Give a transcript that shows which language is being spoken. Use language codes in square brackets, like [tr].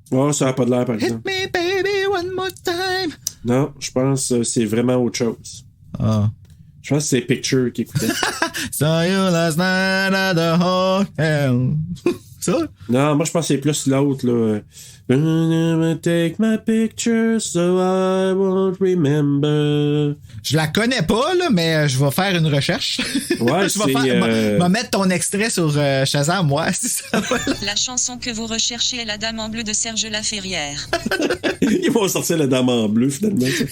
[fr] Oh, ça n'a pas de l'air, par [en] Hit [fr] exemple. [en] me, baby, one more time. [fr] Non, je pense que c'est vraiment autre chose. Ah. Je pense que c'est Picture qui écoutait. [en] Saw you last night at the hotel. Ça? [fr] Non, moi, je pense que c'est plus l'autre, là. [en] Take my picture so I won't remember. [fr] Je la connais pas, là, mais je vais faire une recherche. Ouais, je vais mettre ton extrait sur Shazam, moi, si ça va. La chanson que vous recherchez est La Dame en bleu de Serge Laferrière. Ils vont sortir la dame en bleu, finalement.